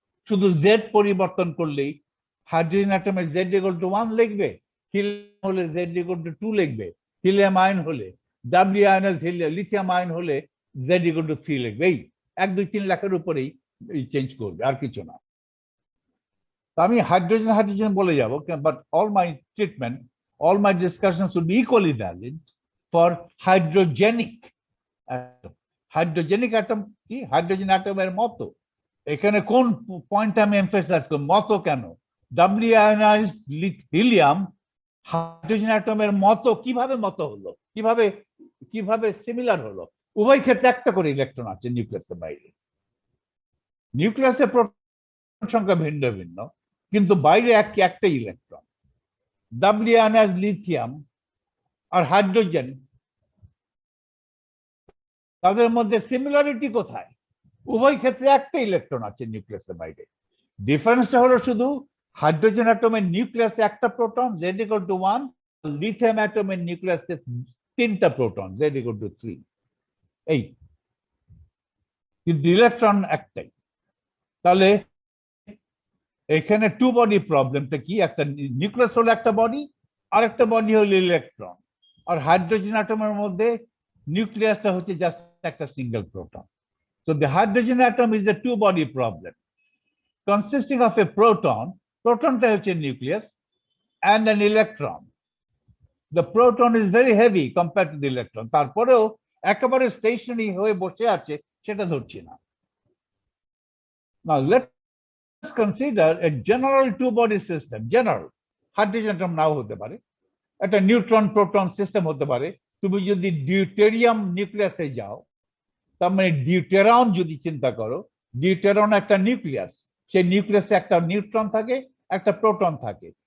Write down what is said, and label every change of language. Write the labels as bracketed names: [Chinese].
[Bangla] শুধু জেড পরিবর্তন করলেই হাইড্রোজেন অ্যাটমের জেড ইকুয়াল টু 1 লিখবে, হিলিয়াম হলে জেড ইকুয়াল টু 2 লিখবে, হিলিয়াম আয়ন হলে, ডাব্লিউ আয়নাস লিথিয়াম আয়ন হলে জেড ইকুয়াল টু 3 লিখবে। এই 1 2 3 লেখার উপরেই চেঞ্জ করবে, আর কিছু না। আমি হাইড্রোজেন বলে যাব, [English] But all my treatment, all my discussions would be equally valid for hydrogenic atom. [Bangla] Hydrogenic atom কি? হাইড্রোজেন অ্যাটমের মতো। এখানে কোন পয়েন্ট আমি এমফাসাইজ করব, মতো কেন? ডাব্লিউ আয়নাইজড হিলিয়াম হাইড্রোজেন অ্যাটমের মতো কিভাবে মতো হলো, কিভাবে সিমিলার হলো? উভয় ক্ষেত্রে একটা করে ইলেকট্রন আছে নিউক্লিয়াসের বাইরে। নিউক্লিয়াসের প্রোটন সংখ্যা ভিন্ন ভিন্ন, কিন্তু বাইরে একটা ইলেকট্রন। ডাব্লিউ আয়নাইজড লিথিয়াম আর হাইড্রোজেন, তাদের মধ্যে সিমিলারিটি কোথায়? উভয় ক্ষেত্রে একটা ইলেকট্রন আছে নিউক্লিয়াসের বাইরে। ডিফারেন্সটা হলো শুধু হাইড্রোজেন অ্যাটমের নিউক্লিয়াসে একটা proton, Z equal to 1, lithium অ্যাটমের নিউক্লিয়াসে 3টা প্রোটন, জেড ইকুয়াল টু 3। এই কিন্তু ইলেকট্রন একটাই। তাহলে এখানে টু বডি প্রবলেমটা কি? একটা নিউক্লিয়াস হলো একটা বডি, আর একটা বডি হলো ইলেকট্রন। আর হাইড্রোজেন অ্যাটমের মধ্যে নিউক্লিয়াসটা হচ্ছে জাস্ট একটা single proton. [English] So the hydrogen atom is a two-body problem consisting of a proton, protonটা [Bangla] হচ্ছে [English] nucleus, and an electron. The proton is very heavy compared to the electron. [Bangla] তারপরেও একেবারে stationery হয়ে বসে আছে সেটা ধরছি না। [English] Now let's consider a general two-body system. [Bangla] General hydrogen atom নাও হতে পারে, একটা নিউট্রন প্রোটন সিস্টেম হতে পারে। তুমি যদি ডিউটেরিয়াম নিউক্লিয়াসে যাও, তার মানে ডিউটেরন যদি চিন্তা করো, ডিউটেরন একটা নিউক্লিয়াস, সেই নিউক্লিয়াসে একটা নিউট্রন থাকে, একটা প্রোটন থাকে।